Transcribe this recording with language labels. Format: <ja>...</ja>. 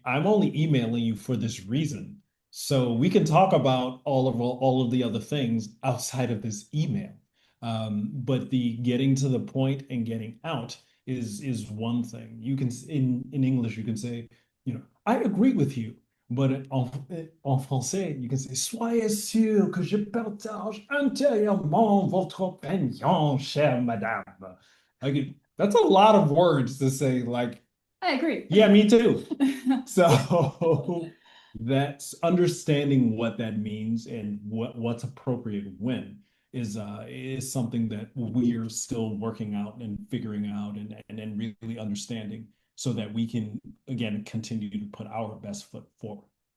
<en>I'm only emailing you for this reason. So we can talk about all of the other things outside of this email. But the getting to the point and getting out is one thing. You can in English you can say, I agree with you. But</en> <fr>en français,</fr> <en>you can say,</en> <fr>soyez sûr que je partage entièrement votre opinion, chère madame.</fr> <en>Like, that's a lot of words to say, like, I agree. yeah, me too. So that's understanding what that means and what's appropriate when is something that we are still working out and figuring out and really understanding so that we can again continue to put our best foot forward.</en>